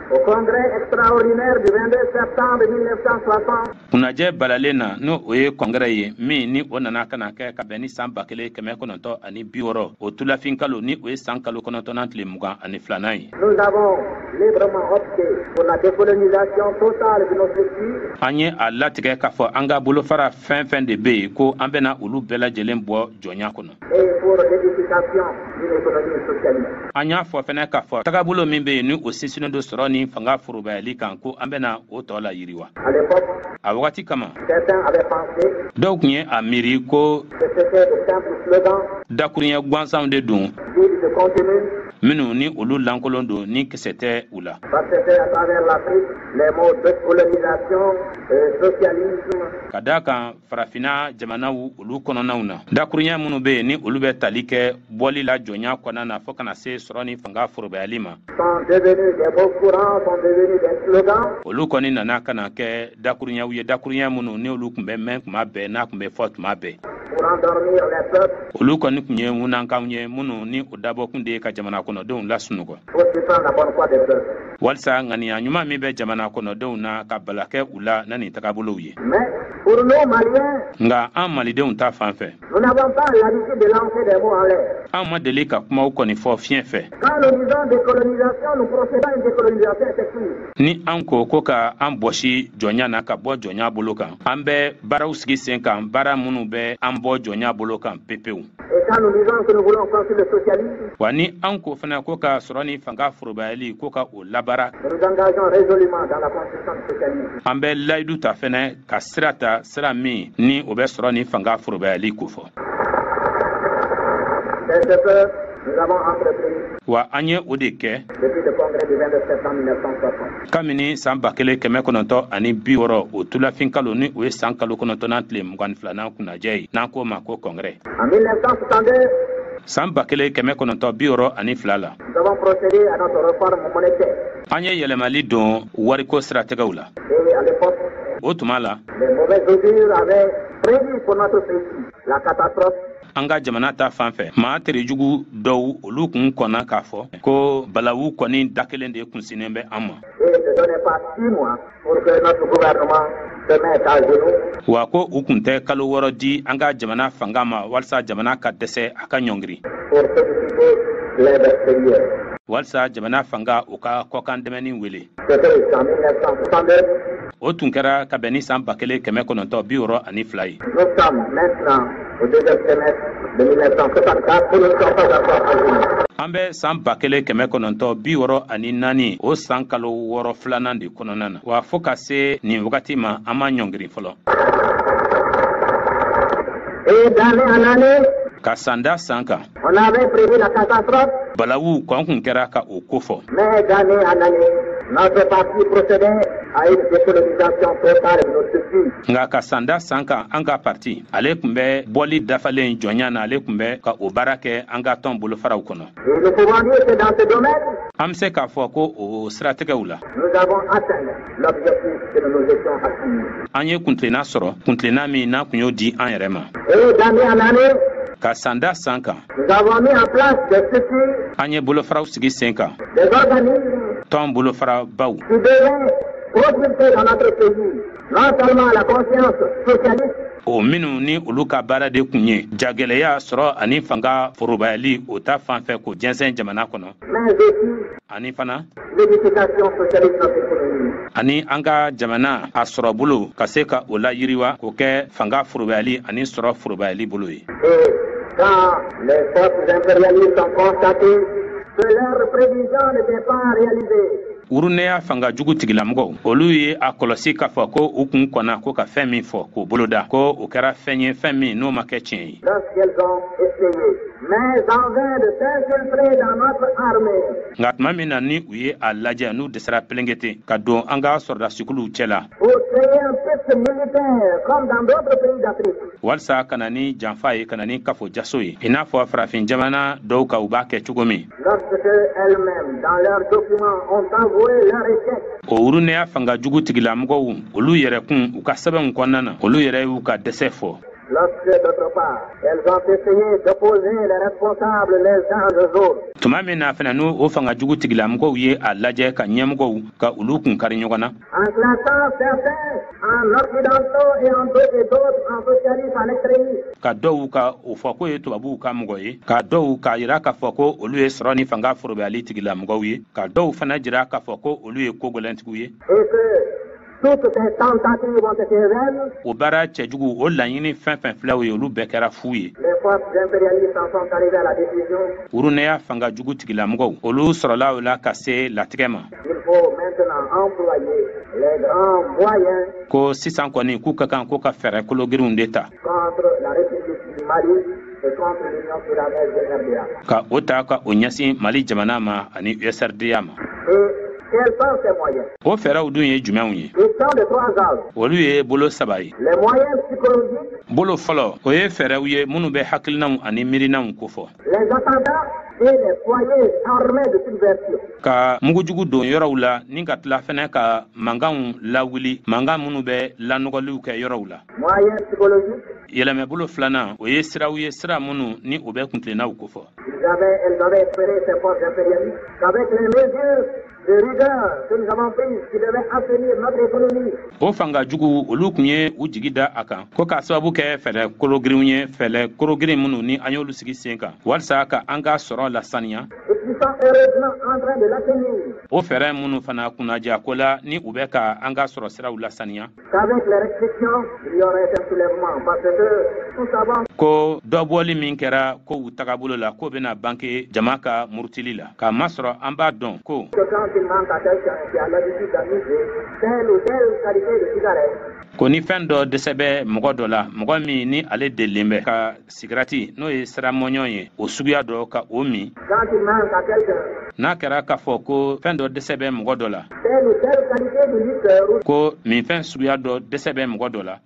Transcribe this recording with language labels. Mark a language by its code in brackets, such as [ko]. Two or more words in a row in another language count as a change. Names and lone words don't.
[fr] au congrès extraordinaire du 22 septembre 1960, [bm] Kunnajɛ balalen na n'o o ye kɔngɛrɛ ye min ni o nana ka na kɛ ka bɛn ni San 1960 o tulafin kalo ni o ye san kalo 9 tile 22 ye. [fr] nous avons librement opté pour la décolonisation totale de nos structures. [bm] An ye a latigɛ k'a fɔ an ka bolofara fɛn fɛn de bɛ yen ko an bɛna olu bɛɛ lajɛlen bɔ jɔnya kɔnɔ. [fr] Et pour l'édification d'une économie socialiste. [bm] An y'a fɔ fɛnɛ k'a fɔ tagabolo min bɛ yen ni o sinsinnen do sɔrɔ ni fanga forobayali kan ko an bɛna o tɔ la yiriwa. [fr] À l'époque, [bm] A wagati kama [fr] certains avaient pensé [bm] dɔw tun ye a miiri ko [fr] que c'était de simples slogans [bm] dakuruɲɛ gansanw de don [fr] vides de contenu. [bm] minnu ni olu lankolon don ni kisɛ tɛ u la. [fr] Parce que c'est à travers l'Afrique, les mots de colonisation, socialisme. [bm] Ka d'a kan farafina jamanaw olu kɔnɔnaw na dakuruɲɛ minnu bɛ yen ni olu bɛ tali kɛ bɔli la jɔnya kɔnɔna na fo kana se sɔrɔ ni fanga forobayali ma. [fr] Sont devenus des mots courants, sont devenus des slogans. [bm] Olu kɔni nana ka na kɛ dakuruɲɛw ye dakuruɲɛ minnu ni olu tun bɛ mɛn tuma bɛɛ n'a tun bɛ fɔ tuma bɛɛ. [fr] Pour endormir les peuples. [bm] Olu kɔni tun ye ŋunankanw ye minnu ni o dabɔkun de ye ka jamana kɔnɔdenw lasunɔgɔ. [fr] Pour suspendre la bonne foi des peuples. [bm] Walisa ŋaniya ɲuman min bɛ jamana kɔnɔdenw na ka bala kɛ u la na nin tagabolow ye. [fr] Mais pour nous, Maliens, [bm] Nka an malidenw ta fan fɛ [fr] nous n'avons pas l'habitude de lancer des mots en l'air. [bm] an ma deli ka kumaw kɔni fɔ fiɲɛ fɛ. [fr] Quand nous disons décolonisation, nous procédons à une décolonisation effective. [bm] Ni an ko ka an bɔsi jɔnya na ka bɔ jɔnya bolo kan an bɛ baaraw sigi sen kan baara minnu bɛ an bɔ jɔnya bolo kan pepewu. [fr] Et quand nous disons que nous voulons construire le socialisme, [bm] Wa ni an ko fana ko ka sɔrɔ ni fanga forobayali ko ka o labara [fr] nous nous engageons résolument dans la construction du socialisme. [bm] an bɛ layidu ta fɛnɛ ka sira ta sira min ni o bɛ sɔrɔ ni fanga forobayali ko fɔ. [fr] C'est ce que nous avons entrepris [bm] Wa an ye o de kɛ [fr] depuis le congrès du 22 septembre 1960. [bm] kabini san 1960 o tulafin kalo ni o ye san kalo 9 tile 22 kunnajɛ ye n'an k'o ma ko kɔngɛrɛ. [fr] En 1962, [bm] San 1962 la [fr] nous avons procédé à notre réforme monétaire. [bm] an ye yɛlɛmali don wariko siratigɛw la. [fr] Et à l'époque, [bm] O tuma la [fr] les mauvaises augures avaient prévu pour notre pays la catastrophe. [bm] an ka jamana ta fan fɛ maa terejugu dɔw olu kun kɔnna k'a fɔ ko balawu kɔni da kelen de kunsinnen bɛ an ma. [fr] Et ne donnait pas 6 mois pour que notre gouvernement se mette à genoux. [bm] Wa ko u kun tɛ kalo 6 di an ka jamana fanga ma walisa jamana ka dɛsɛ a ka ɲɔngiri. [fr] Pour solliciter l'aide extérieure. [bm] Walisa jamana fanga u ka kɔkan dɛmɛni wele. [fr] C'était en 1962. [bm] O tun kɛra ka bɛn ni san 1962 ye. [fr] Nous sommes maintenant au deuxième semestre de 1964 pour nous sommes pas encore à genoux. [bm] An bɛ san 1964 o san kalo 6 filanan de kɔnɔna na. Wa fo ka se nin wagati ma an ma ɲɔngiri fɔlɔ. [fr] Et d'année en année, [bm] ka sanda sanka [fr] On avait prévu la catastrophe, [bm] balawu kon kun kɛra ka o kofɔ [fr] mais d'année en année, notre parti procédait à une décolonisation totale de nos structures. [bm] nga ka sanda sanka an ka parti ale kun bɛ bɔli dafalen jɔnya na ale kun bɛ ka o baara kɛ an ka tɔn bolofaraw kɔnɔ [fr] Et nous pouvons dire que dans ce domaine, [bm] an bɛ se k'a fɔ ko o siratigɛw la [fr] nous avons atteint l'objectif que nous nous étions assigné. [bm] an ye kuntilenna sɔrɔ kuntilenna min n'an kun y'o di an yɛrɛ ma [fr] Et d'année en année, [bm] ka sanda sanka [fr] nous avons mis en place des structures, [bm] an ye bolofaraw sigi sen kan [fr] des organismes [bm] tɔn bolofarabaw [fr] qui devaient propulser dans notre pays non seulement la conscience socialiste, [bm] o minnu ni olu ka baara de kun ye jagɛlɛya sɔrɔ ani fanga forobayali o ta fan fɛ k'o jɛnsɛn jamana kɔnɔ [fr] mais aussi [bm] ani fana [fr] l'édification socialiste de notre économie. [bm] ani an ka jamana a sɔrɔ bolo ka se ka o la yiriwa k'o kɛ fanga forobayali ani sɔrɔ forobayali bolo ye [fr] Et quand les forces impérialistes ont constaté que leurs prévisions n'étaient pas réalisées, [bm] urunɛya fanga jugu tigilamɔgɔw olu ye a kɔlɔsi k'a fɔ ko u kun kɔnna ko ka fɛn min fɔ k'o boloda ko o kɛra fɛn ye fɛn min n'o ma kɛ tiɲɛ ye [fr] lorsqu'elles ont essayé, mais en vain de s'infiltrer dans notre armée, [bm] nka tuma min na ni u ye a lajɛ n'u dɛsɛra pelengete ka don an ka sɔrɔdasikuluw cɛ la [fr] pour créer un piste militaire comme dans d'autres pays d'Afrique. [bm] walisa ka na ni janfa ye ka na ni kafo jaso ye i n'a fɔ farafin jamana dɔw ka u b'a kɛ cogo min [fr] Lorsque elles-mêmes, dans leurs documents, ont avoué leur échec, [bm] o urunɛya fanga jugu tigilamɔgɔw olu yɛrɛ kun u ka sɛbɛnw kɔnɔna na olu yɛrɛ y'u ka dɛsɛ fɔ [fr] lorsque d'autre part, elles ont essayé d'opposer les responsables les uns aux autres, [bm] tuma min na fɛnɛ n'o o fanga jugu tigilamɔgɔw ye a lajɛ ka ɲɛmɔgɔw ka olu kun kari ɲɔgɔn na [fr] en classant certains en occidentaux et d'autres en socialistes en extrémistes. [bm] ka dɔw ka o fɔ ko ye tubabuw ka mɔgɔ ye ka dɔw k'a yira k'a fɔ ko olu ye sɔrɔ ni fanga forobayali tigilamɔgɔw ye ka dɔw fana jira k'a fɔ ko olu ye kogɛlɛntigiw ye [fr] Et que toutes ces tentatives ont été vaines, [bm] o baara cɛjugu o laɲini fɛn fɛn filaw ye olu bɛɛ kɛra fu ye [fr] les forces impérialistes en sont arrivées à la décision [bm] urunɛya fanga jugu tigilamɔgɔw olu sɔrɔla o la ka se latigɛ ma [fr] qu'il faut maintenant employer les grands moyens [bm] ko sisan kɔni k'u ka kan ko ka fɛɛrɛ kologirinw de ta [fr] contre la République du Mali et contre l'Union soudanaise de RDA. [bm] ka o ta ka o ɲɛsin mali jamana ma ani usrda ma [fr] Et quels sont ces moyens? [bm] o fɛɛrɛw dun ye jumɛnw ye [fr] Ils sont de trois ordres. [bm] olu ye bolo saba ye [fr] Les moyens psychologiques, [bm] bolo fɔlɔ o ye fɛɛrɛw ye minnu bɛ hakilinaw ani miirinanw kofɔ [fr] les attentats et les foyers armés de subversion. [bm] ka mugujugu don yɔrɔw la ni ka tila fɛnɛ ka mankanw lawuli mankan minnu bɛ lanɔgɔliw kɛ yɔrɔw la [fr] Moyens psychologiques, [bm] yɛlɛmɛbolo filanan o ye siraw ye sira minnu ni o bɛ kuntilennaw kofɔ [fr] elles avaient espéré ces forces impérialistes qu'avec les mesures de rigueur que nous avons prises qui devaient assainir notre économie, [bm] o fanga jugu olu kun ye u jigi da a kan ko k'a sababu kɛ fɛɛrɛ kologirinw ye fɛɛrɛ kologirin minnu ni an y'olu sigi sen kan walisa ka an ka sɔrɔ lasaniya [fr] et qui sont heureusement en train de l'atteindre, [bm] o fɛɛrɛ minnu fana kunnaja ko la ni u bɛ ka an ka sɔrɔ siraw lasaniya [fr] qu'avec les restrictions, il y aurait un soulèvement parce que nous savons [bm] ko dɔ bɔli min kɛra ko u tagabolo la k'o bɛna banke jama ka murutili la k'a masɔrɔ an b'a dɔn ko [fr] que quand il manque à quelqu'un qui a l'habitude d'amuser telle ou telle qualité de cigarette, [bm] ko ni fɛn dɔ dɛsɛ bɛ mɔgɔ dɔ la mɔgɔ min ni ale delilen bɛ ka sigirati n'o ye siramɔɲɔ ye o suguya dɔ ka o min [fr] quand il manque à quelqu'un [bm] n'a kɛra k'a fɔ ko fɛn dɔ dɛsɛ bɛ mɔgɔ dɔ la [fr] telle ou telle qualité de liqueur [bm] ko minfɛn suguya dɔ dɛsɛ bɛ mɔgɔ dɔ la